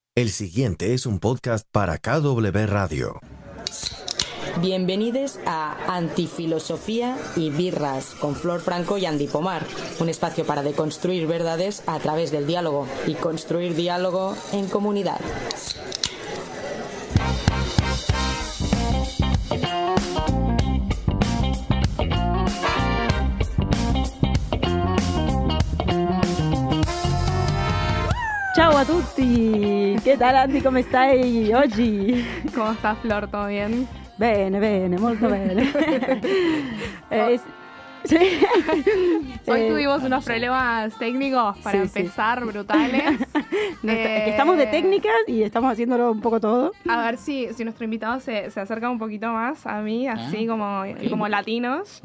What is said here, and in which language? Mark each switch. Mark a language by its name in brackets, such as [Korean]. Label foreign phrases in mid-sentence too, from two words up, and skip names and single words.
[Spanish] El siguiente es un podcast para KW Radio. Bienvenidos a Antifilosofía y Birras con Flor Franco y Andy Pomar, un espacio para deconstruir verdades a través del diálogo y construir diálogo en comunidad. [Italian] Ciao a tutti! Che tal Andy, come stai oggi? [Spanish] ¿Cómo estás, Flor? ¿Todo bien? [Italian] Bene, molto bene. [Spanish] Sí. Hoy tuvimos unos problemas técnicos para empezar, brutales. Que estamos de técnicas y estamos haciéndolo un poco todo. A ver si nuestro invitado se acerca un poquito más a mí, así como latinos.